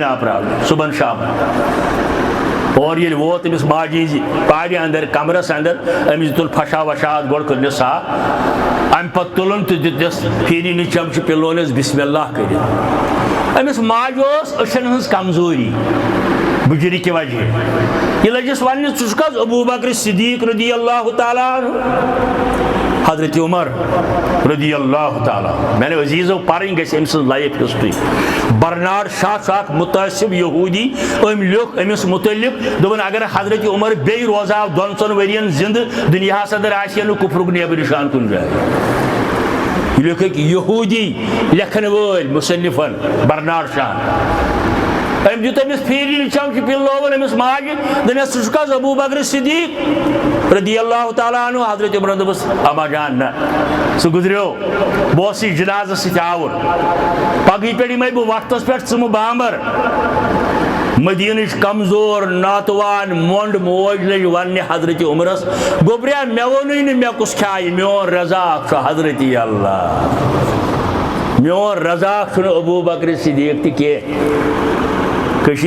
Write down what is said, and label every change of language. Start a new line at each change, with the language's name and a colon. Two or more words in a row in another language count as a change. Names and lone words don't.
Kashmiri: ناپراونہِ صبحن شامن اور ییٚلہِ ووت أمِس ماجہِ ہِنٛزِ پارِ اندر کمرس اندر أمِس تُل فشا وشا گۄڈٕ کٔرنس صاف امہِ پتہٕ تُلُن تہٕ دِتنس پھیرِنہِ چمچہٕ پِلونس
Arabic: بسم اللہ
Kashmiri: کٔرِتھ أمِس ماجہِ اوس أچھن ہٕنٛز کمزوری بُجرِ کہِ وجہ یہِ لٔجِس وننہِ ژٕ چھُکھ حظ ابو بکر صدیق
Arabic: رضی اللہ تعالیٰ عنہ
Kashmiri: حضرت عمر
Arabic: رضی اللہ تعالیٰ
Urdu: میں نے
Kashmiri: عزیزو پرن گژھِ أمۍ سٕنٛز
English: life history
Kashmiri: برنارڈ شاہ چھُ اکھ متعصب یہودی أمۍ لیوٚکھ أمِس متعلق دوٚپُن اگر حضرت عمر بیٚیہِ روزہاو 200 ؤرین زندٕ دُنیاہس اندر آسہِ نہٕ کُفرُک نیبر نشان کُنہِ جایہِ یہِ لیوٚکھ أکۍ یہودی لیکھن وٲلۍ مصنفن برنارڈ شاہ أمۍ دیُت أمِس پھیرِنہِ چمچہٕ پِلووُن أمِس ماجہِ دوٚپنس ژٕ چھُکھ حظ ابو بکر صدیق
Arabic: رضی اللہ تعالیٰ عنہ
Kashmiri: حضرت عمرن دوٚپُس اما جان نہ سُہ گُزریو بہٕ اوسُس جنازس سۭتۍ آوُر پگہٕے پٮ۪ٹھ یِمے بہٕ وقتس پٮ۪ٹھ ژٕمہٕ بامبر مدیٖنٕچ کمزور ناتوان مۄنڈ موج لٔج وننہِ حضرت عمرس گوٚبریا مےٚ ووٚنُے نہٕ مےٚ کُس کھیٚیہِ میون رزاق چھُ حضرت اللہ میون رزاق چھُنہٕ ابو بکر صدیق تہِ کینٛہہ کشیر